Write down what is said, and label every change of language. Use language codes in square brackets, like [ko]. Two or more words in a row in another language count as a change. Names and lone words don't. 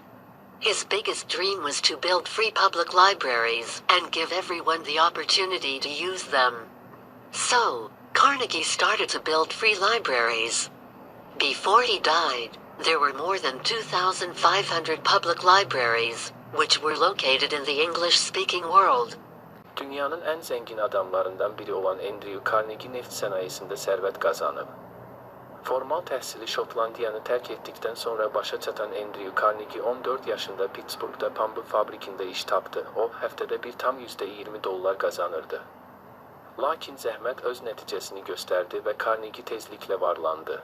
[en] His biggest dream was to build free public libraries and give everyone the opportunity to use them. So, Carnegie started to build free libraries. Before he died, there were more than 2,500 public libraries, which were located in the English-speaking world. [az] Dünyanın ən zəngin adamlarından biri olan Andrew Carnegie neft sənayesində sərvət qazanıb. Formal təhsili Şotlandiyanı tərk etdikdən sonra başa çatan Andrew Carnegie 14 yaşında Pittsburghda pambıq fabrikində iş tapdı. O, həftədə bir tam $20 qazanırdı. Lakin zəhmət öz nəticəsini göstərdi və Carnegie tezliklə varlandı.